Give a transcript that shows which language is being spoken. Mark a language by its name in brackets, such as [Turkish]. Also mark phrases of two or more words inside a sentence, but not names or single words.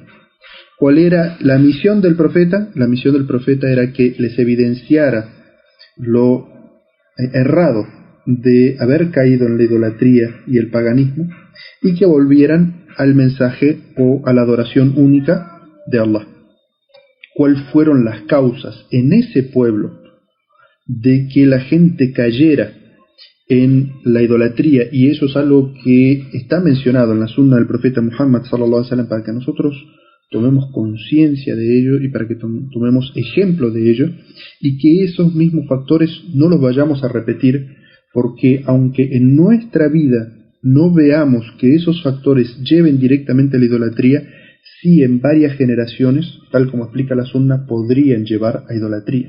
[Spanish] ¿Cuál era la misión del profeta? La misión del profeta era que les evidenciara lo errado de haber caído en la idolatría y el paganismo, y que volvieran al mensaje o a la adoración única de Allah. ¿Cuáles fueron las causas en ese pueblo de que la gente cayera en la idolatría? Y eso es algo que está mencionado en la sunna del profeta Muhammad [Arabic] صلى الله عليه وسلم, [Spanish] para que nosotros tomemos conciencia de ello y para que tomemos ejemplo de ello, y que esos mismos factores no los vayamos a repetir, porque aunque en nuestra vida no veamos que esos factores lleven directamente a la idolatría, sí en varias generaciones, tal como explica la sunna, podrían llevar a idolatría.